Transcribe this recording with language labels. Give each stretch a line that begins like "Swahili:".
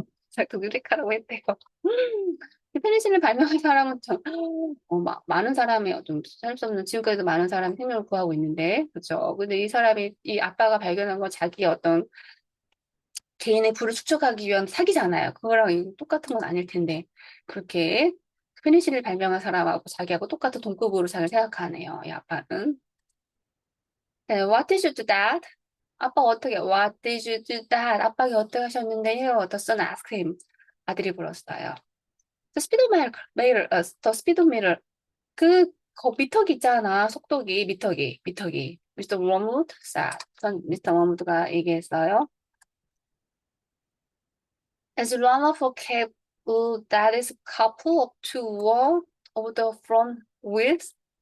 Korean: 자기도 유레카라고 했대요. 페니실린 발명한 사람은 참, 많은 사람이 좀 살 수 없는 지금까지도 많은 사람이 생명을 구하고 있는데, 그렇죠? 근데 이 아빠가 발견한 건 자기의 어떤 개인의 부를 축적하기 위한 사기잖아요. 그거랑 똑같은 건 아닐 텐데, 그렇게 페니실린 발명한 사람하고 자기하고 똑같은 동급으로 잘 생각하네요. 이 아빠는. 네,
English: what did you do that?
Korean: 아빠 어떻게,
English: what did you do that?
Korean: 아빠가 어떻게 하셨는데요?
English: The son asked him.
Korean: 아들이 물었어요.
English: The speedometer, the speedometer.
Korean: 미터기 있잖아. 속도기, 미터기.
English: Mr. Wormwood said.
Korean: 미스터 워무드가 얘기했어요.
English: As run off a cable that is coupled up to one of the front wheels.